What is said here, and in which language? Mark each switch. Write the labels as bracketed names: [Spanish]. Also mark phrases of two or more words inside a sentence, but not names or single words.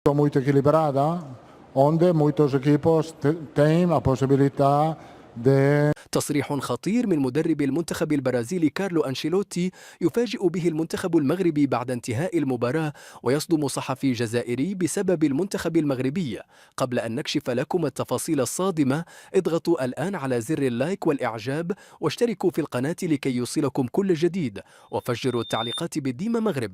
[Portuguese] Muito equilibrada, onde muitos equipos têm a possibilidade de. [Arabic] تصريح خطير من مدرب المنتخب البرازيلي كارلو أنشيلوتي يفاجئ به المنتخب المغربي بعد انتهاء المباراة، ويصدم صحفي جزائري بسبب المنتخب المغربي. قبل أن نكشف لكم التفاصيل الصادمة، اضغطوا الآن على زر اللايك والإعجاب واشتركوا في القناة لكي يوصلكم كل جديد، وفجروا التعليقات بالديمة مغرب.